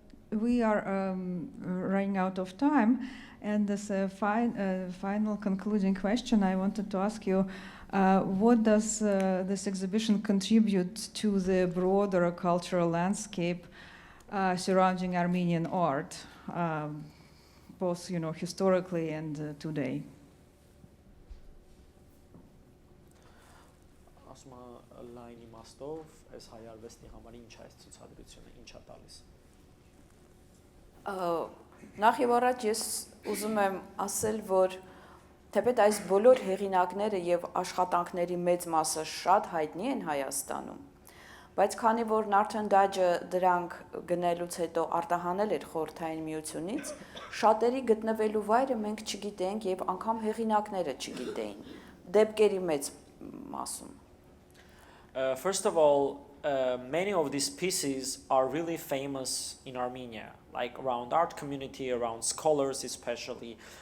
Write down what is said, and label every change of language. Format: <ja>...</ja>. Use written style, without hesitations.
<en>We are running out of time, and as a final concluding question, I wanted to ask you, what does this exhibition contribute to the broader cultural landscape surrounding Armenian art, both historically and today?</en> <hy>Լայն իմաստով այս հայ արվեստի համար ինչ է այս ցուցադրությունը, ինչ է տալիս։ Նախ եւ առաջ ես ուզում եմ ասել, որ թեպետ այս բոլոր հեղինակները եւ աշխատանքների մեծ մասը շատ հայտնի են Հայաստանում, բայց քանի որ Նարթեն Դաջը դրանք գնելուց հետո արտահանել էր Խորհրդային Միությունից, շատերի գտնվելու վայրը մենք չգիտենք եւ անգամ հեղինակները չգիտեին, դեպքերի մեծ մասում։</hy> <en>First of all, many of these pieces are really famous in Armenia, like around art community, around scholars especially.</en>